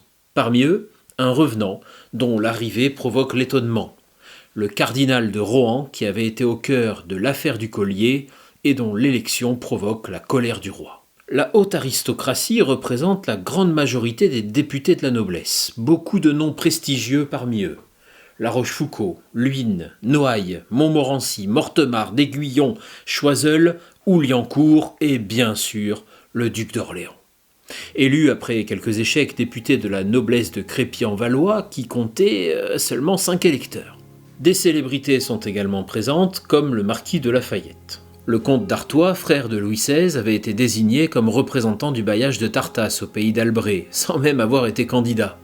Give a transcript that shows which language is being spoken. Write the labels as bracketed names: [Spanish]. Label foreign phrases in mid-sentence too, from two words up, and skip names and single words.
[French] Parmi eux, un revenant dont l'arrivée provoque l'étonnement. Le cardinal de Rohan qui avait été au cœur de l'affaire du collier et dont l'élection provoque la colère du roi. La haute aristocratie représente la grande majorité des députés de la noblesse, beaucoup de noms prestigieux parmi eux. La Rochefoucauld, Luynes, Noailles, Montmorency, Mortemart, d'Aiguillon, Choiseul, Liancourt et bien sûr le duc d'Orléans. Élu après quelques échecs député de la noblesse de Crépy-en-Valois qui comptait seulement 5 électeurs. Des célébrités sont également présentes comme le marquis de Lafayette. Le comte d'Artois, frère de Louis XVI, avait été désigné comme représentant du bailliage de Tartas au pays d'Albret, sans même avoir été candidat.